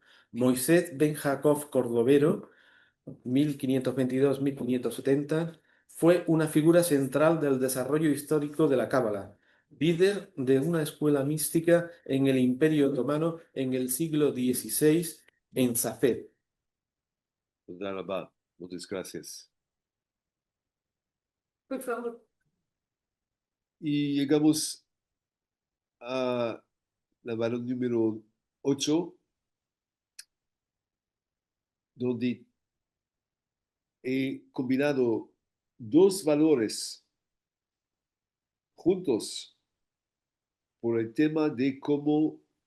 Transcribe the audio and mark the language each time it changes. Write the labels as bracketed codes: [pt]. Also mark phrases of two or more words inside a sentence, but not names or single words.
[es] Moisés ben Jacob Cordovero, 1522-1570, fue una figura central del desarrollo histórico de la Cábala, líder de una escuela mística en el Imperio Otomano en el siglo XVI en Safed. [he] תודה רבה. [es] Muchas gracias. Por favor. Y llegamos a la valor número 8, donde he combinado dos valores juntos por el tema de cómo